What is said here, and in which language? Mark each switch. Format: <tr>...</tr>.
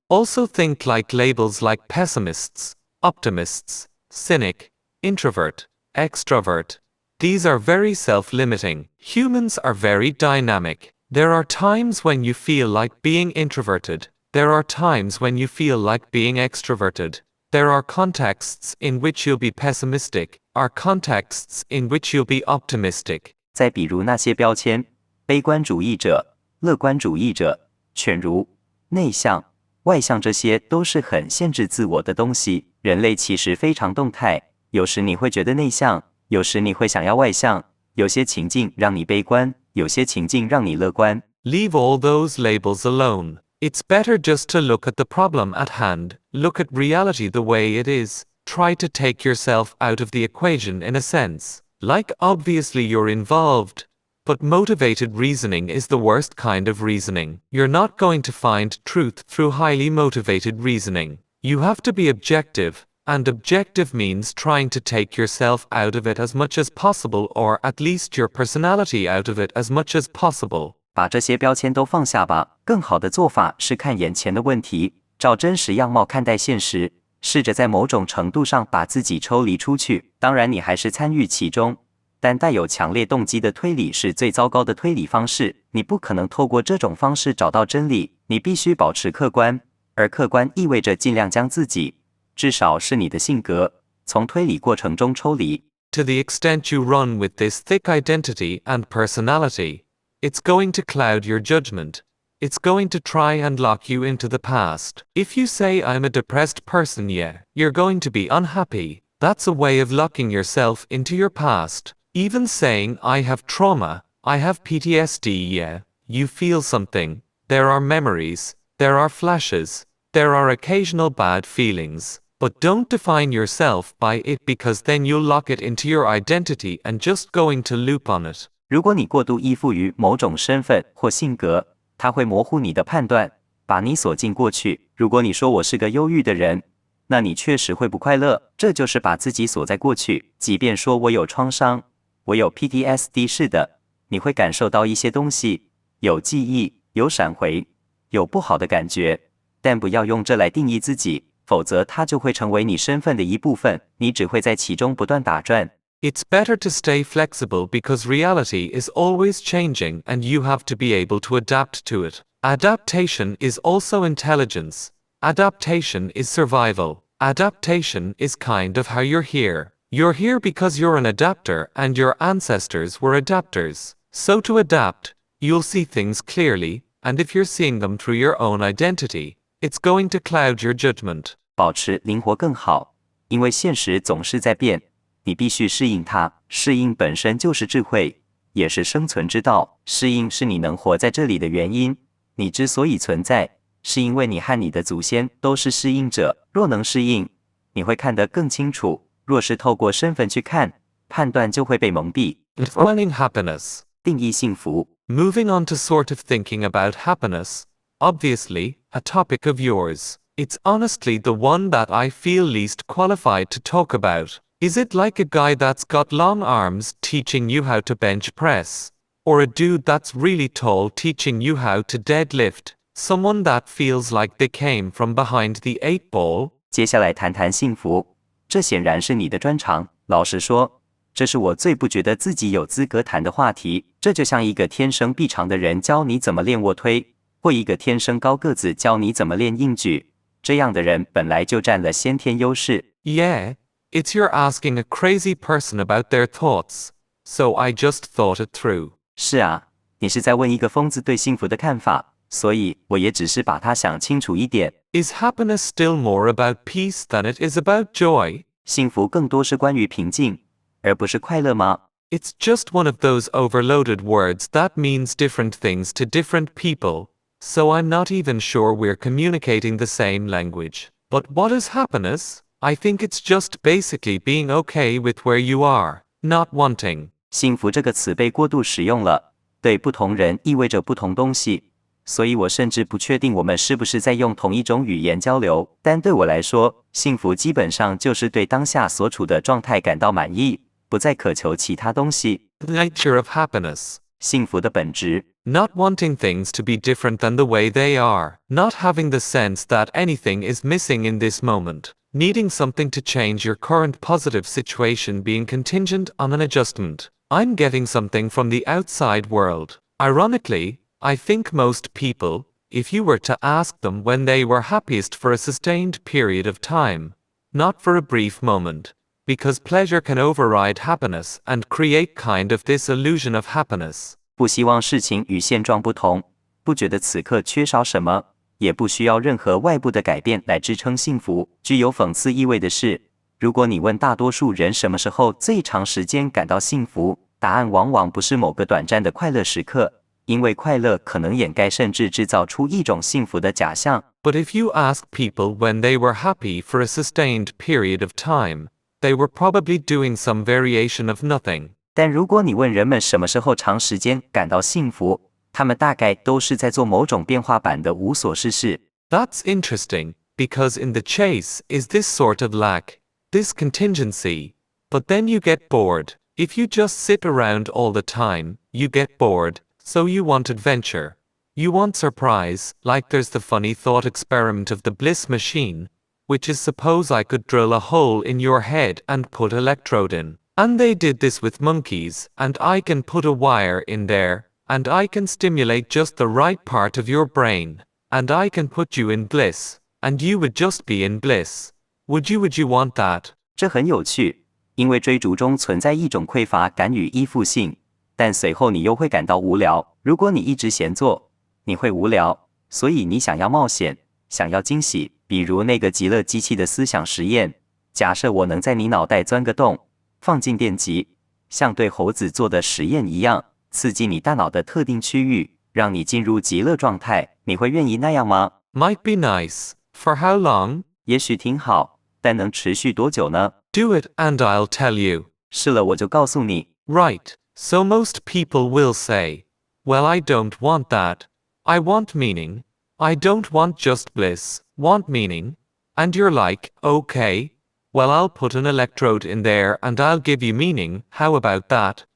<en>Also think like labels like pessimists, optimists, cynic, introvert, extrovert. These are very self-limiting. Humans are very dynamic. There are times when you feel like being introverted. There are times when you feel like being extroverted. There are contexts in which you'll be pessimistic, are contexts in which you'll be optimistic.</en> <zh>再比如那些标签，悲观主义者、乐观主义者，犬儒、内向、外向，这些都是很限制自我的东西。人类其实非常动态，有时你会觉得内向，有时你会想要外向，有些情境让你悲观，有些情境让你乐观。</zh> <en>Leave all those labels alone. It's better just to look at the problem at hand, look at reality the way it is, try to take yourself out of the equation in a sense. Like obviously you're involved, but motivated reasoning is the worst kind of reasoning. You're not going to find truth through highly motivated reasoning. You have to be objective, and objective means trying to take yourself out of it as much as possible, or at least your personality out of it as much as possible.</en> <zh>把这些标签都放下吧。更好的做法是看眼前的问题，照真实样貌看待现实，试着在某种程度上把自己抽离出去。当然，你还是参与其中，但带有强烈动机的推理是最糟糕的推理方式。你不可能透过这种方式找到真理，你必须保持客观，而客观意味着尽量将自己，至少是你的性格，从推理过程中抽离。</zh> <en>To the extent you run with this thick identity and personality, it's going to cloud your judgment. It's going to try and lock you into the past. If you say I'm a depressed person, yeah, you're going to be unhappy. That's a way of locking yourself into your past. Even saying I have trauma, I have PTSD, yeah, you feel something. There are memories, there are flashes, there are occasional bad feelings. But don't define yourself by it, because then you'll lock it into your identity and just go into loop on it.</en> <zh>如果你过度依附于某种身份或性格，它会模糊你的判断，把你锁进过去。如果你说我是个忧郁的人，那你确实会不快乐，这就是把自己锁在过去。即便说我有创伤，我有 PTSD， 是的，你会感受到一些东西，有记忆，有闪回，有不好的感觉，但不要用这来定义自己，否则它就会成为你身份的一部分，你只会在其中不断打转。</zh> <en>It's better to stay flexible because reality is always changing and you have to be able to adapt to it. Adaptation is also intelligence. Adaptation is survival. Adaptation is kind of how you're here. You're here because you're an adapter and your ancestors were adapters. So to adapt, you'll see things clearly, and if you're seeing them through your own identity, it's going to cloud your judgment.</en> <zh>保持灵活更好，因为现实总是在变，你必须适应它。适应本身就是智慧，也是生存之道。适应是你能活在这里的原因。你之所以存在，是因为你和你的祖先都是适应者。若能适应，你会看得更清楚；若是透过身份去看，判断就会被蒙蔽。</zh> <en>Defining happiness.</en> <zh>定义幸福。</zh> <en>Moving on to sort of thinking about happiness. Obviously, a topic of yours. It's honestly the one that I feel least qualified to talk about. Is it like a guy that's got long arms teaching you how to bench press? Or a dude that's really tall teaching you how to deadlift? Someone that feels like they came from behind the 8 ball?</en> <zh>接下来谈谈幸福，这显然是你的专长。老实说，这是我最不觉得自己有资格谈的话题。这就像一个天生臂长的人教你怎么练卧推，或一个天生高个子教你怎么练硬举。这样的人本来就占了先天优势。</zh> <en>Yeah, it's you're asking a crazy person about their thoughts. So I just thought it through.</en> <zh>是啊，你是在问一个疯子对幸福的看法，所以我也只是把它想清楚一点。</zh> <en>Is happiness still more about peace than it is about joy?</en> <zh>幸福更多是关于平静，而不是快乐吗？</zh> <en>It's just one of those overloaded words that means different things to different people, so I'm not even sure we're communicating the same language. But what is happiness? I think it's just basically being okay with where you are, not wanting.</en> <zh>幸福这个词被过度使用了，对不同人意味着不同东西，所以我甚至不确定我们是不是在用同一种语言交流。但对我来说，幸福基本上就是对当下所处的状态感到满意，不再渴求其他东西。</zh> <en>The nature of happiness.</en> <zh>幸福的本质，</zh> <en>Not wanting things to be different than the way they are. Not having the sense that anything is missing in this moment. Needing something to change your current positive situation being contingent on an adjustment. I'm getting something from the outside world. Ironically, I think most people, if you were to ask them when they were happiest for a sustained period of time, not for a brief moment, because pleasure can override happiness and create kind of this illusion of happiness.</en> <zh>不希望事情与现状不同，不觉得此刻缺少什么，也不需要任何外部的改变来支撑幸福。具有讽刺意味的是，如果你问大多数人什么时候最长时间感到幸福，答案往往不是某个短暂的快乐时刻，因为快乐可能掩盖甚至制造出一种幸福的假象。</zh> <en>But if you ask people when they were happy for a sustained period of time, they were probably doing some variation of nothing.</en> <zh>但如果你问人们什么时候长时间感到幸福，他们大概都是在做某种变化版的无所事事。</zh> <en>That's interesting, because in the chase is this sort of lack, this contingency. But then you get bored. If you just sit around all the time, you get bored, so you want adventure. You want surprise, like there's the funny thought experiment of the Bliss machine, which is suppose I could drill a hole in your head and put electrode in. And they did this with monkeys, and I can put a wire in there, and I can stimulate just the right part of your brain, and I can put you in bliss, and you would just be in bliss. Would you want that?</en> <zh>这很有趣，因为追逐中存在一种匮乏感与依附性，但随后你又会感到无聊。如果你一直闲坐，你会无聊，所以你想要冒险，想要惊喜。比如那个极乐机器的思想实验，假设我能在你脑袋钻个洞，放进电极，像对猴子做的实验一样，刺激你大脑的特定区域，让你进入极乐状态，你会愿意那样吗？</zh> <en>Might be nice. For how long?</en> <zh>也许挺好，但能持续多久呢？</zh> <en>Do it and I'll tell you.</en> <zh>试了我就告诉你。</zh> <en>Right, so most people will say, well, I don't want that. I want meaning. I don't want just bliss, want meaning. And you're like, okay, well, I'll put an electrode in there and I'll give you meaning, how about that?</en>